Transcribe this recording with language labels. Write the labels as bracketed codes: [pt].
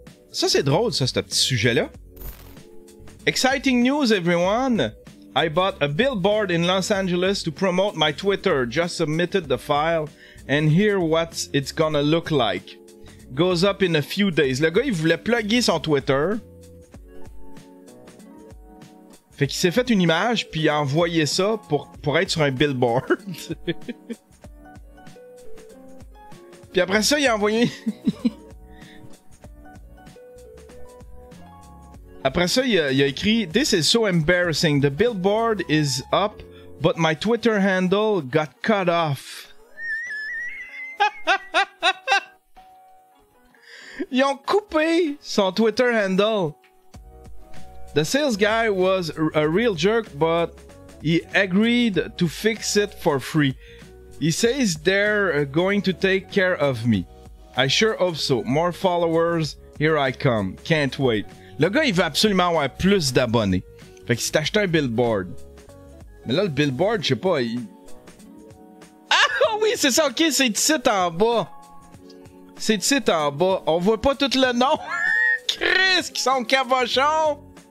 [fr] Ça, c'est drôle, ça, ce petit sujet-là. [en] Exciting news, everyone! I bought a billboard in Los Angeles to promote my Twitter. Just submitted the file, and here what it's gonna look like. Goes up in a few days. [fr] Le gars, il voulait plugger son Twitter. Fait qu'il s'est fait une image, puis il a envoyé ça pour être sur un billboard. Puis après ça, il a envoyé... Après ça, il a écrit « [en] This is so embarrassing. The billboard is up, but my Twitter handle got cut off. » [fr] Ils ont coupé son Twitter handle. [en] The sales guy was a real jerk, but he agreed to fix it for free. He says they're going to take care of me. I sure hope so. More followers, here I come. Can't wait. [fr] Le gars, il veut absolument avoir plus d'abonnés. Fait qu'il s'est acheté un billboard. Mais là, le billboard, je sais pas, Ah oui, c'est ça, ok, c'est ici en bas. C'est ici en bas. On voit pas tout le nom. Chris, qui sont cabochons.